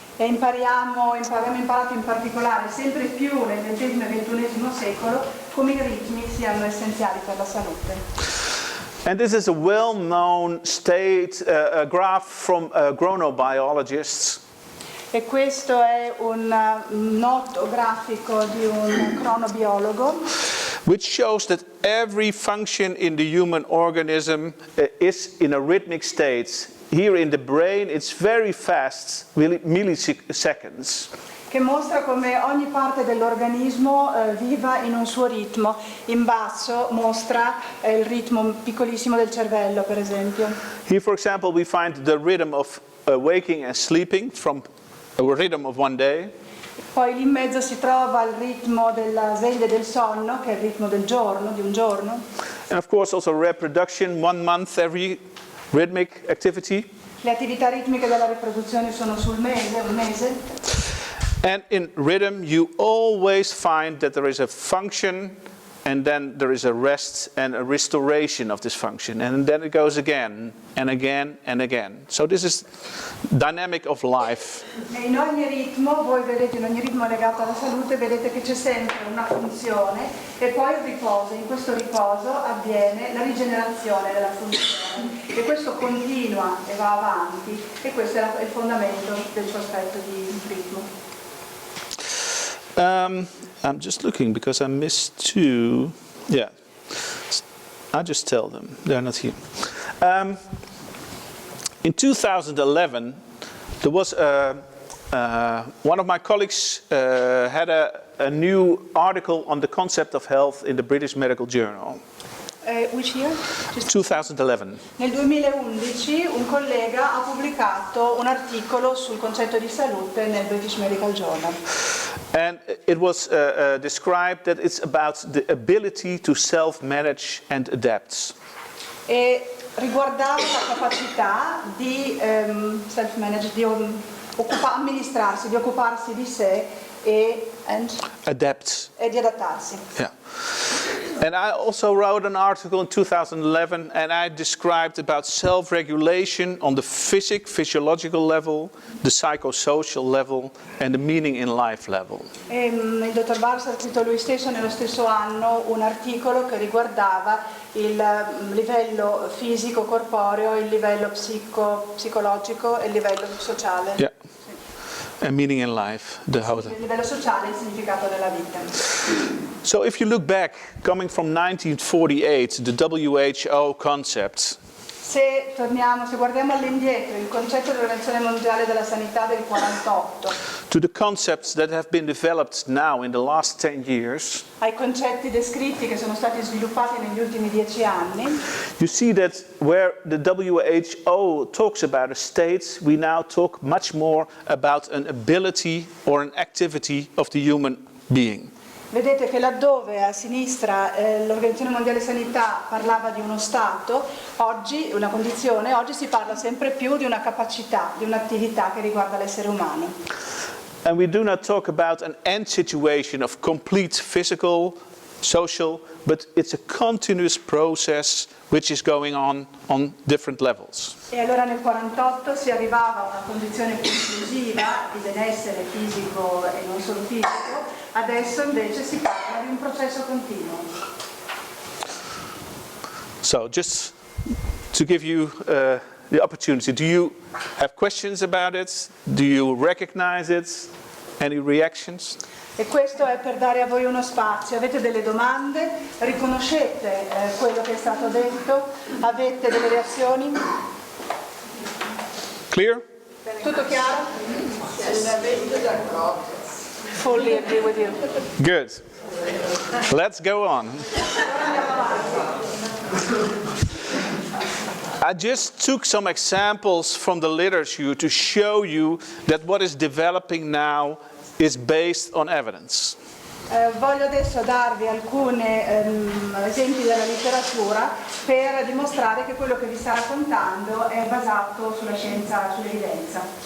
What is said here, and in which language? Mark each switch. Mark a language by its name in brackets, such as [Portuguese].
[Italian] E abbiamo imparato in particolare sempre più nel XX e XXI secolo come i ritmi siano essenziali per la salute. [English] And this is a well-known graph from chronobiologists. [Italian] E questo è un noto grafico di un cronobiologo [English] which shows that every function in the human organism is in a rhythmic state. Here in the brain it's very fast, milliseconds. [Italian] che mostra come ogni parte dell'organismo viva in un suo ritmo. In basso mostra il ritmo piccolissimo del cervello, per esempio. [English] Here, for example, we find the rhythm of waking and sleeping from a rhythm of one day. [Italian] Poi lì in mezzo si trova il ritmo della sveglia e del sonno, che è il ritmo del giorno, di un giorno. [English] And of course also reproduction, 1 month every rhythmic activity. [Italian] Le attività ritmiche della riproduzione sono sul mese, un mese. [English] And in rhythm you always find that there is a function and then there is a rest and a restoration of this function, and then it goes again and again and again. So this is dynamic of life. [Italian] E in ogni ritmo, voi vedete, in ogni ritmo legato alla salute, vedete che c'è sempre una funzione e poi il riposo. In questo riposo avviene la rigenerazione della funzione e questo continua e va avanti, e questo è il fondamento del suo aspetto di ritmo. [English] I'm just looking because I missed two. Yeah, I'll just tell them. They're not here. In 2011, there was one of my colleagues had a new article on the concept of health in the British Medical Journal. Which year? 2011. [Italian] Nel 2011 un collega ha pubblicato un articolo sul concetto di salute nel British Medical Journal. [English] And it was described that it's about the ability to self-manage and adapt. [Italian] E riguardava la capacità di self-manage, di amministrarsi, di occuparsi di sé e di adattarsi. [English] Yeah. And I also wrote an article in 2011 and I described about self-regulation on the physiological level, the psychosocial level and the meaning in life level. [Italian] Il dottor Baars ha scritto lui stesso nello stesso anno un articolo che riguardava il livello fisico, corporeo, il livello psicologico e il livello sociale. [English] Yeah. And meaning in life, [Italian] il livello sociale e il significato della vita. [English] So if you look back, coming from 1948, the WHO concept. [Italian] Se guardiamo all'indietro, il concetto dell'Organizzazione Mondiale della Sanità del 48. [English] To the concepts that have been developed now in the last 10 years. [Italian] Ai concetti descritti che sono stati sviluppati negli ultimi 10 anni. [English] You see that where the WHO talks about a state, we now talk much more about an ability or an activity of the human being. [Italian] Vedete che laddove a sinistra l'Organizzazione Mondiale Sanità parlava di uno stato, oggi, una condizione, oggi si parla sempre più di una capacità, di un'attività che riguarda l'essere umano. [English] And we do not talk about an end situation of complete physical, social, but it's a continuous process which is going on different levels. [Italian] E allora nel 1948 si arrivava a una condizione conclusiva di benessere fisico e non solo fisico, adesso invece si parla di un processo continuo. [English] So just to give you the opportunity, do you have questions about it? Do you recognize it? Any reactions? [Italian] E questo è per dare a voi uno spazio. Avete delle domande? Riconoscete quello che è stato detto? Avete delle reazioni? [English] Clear? [Italian] Tutto chiaro? [English] Fully agree with you. Good. Let's go on. I just took some examples from the literature to show you that what is developing now is based on evidence. [Italian] Voglio adesso darvi alcuni esempi della letteratura per dimostrare che quello che vi sta raccontando è basato sulla scienza, sull'evidenza.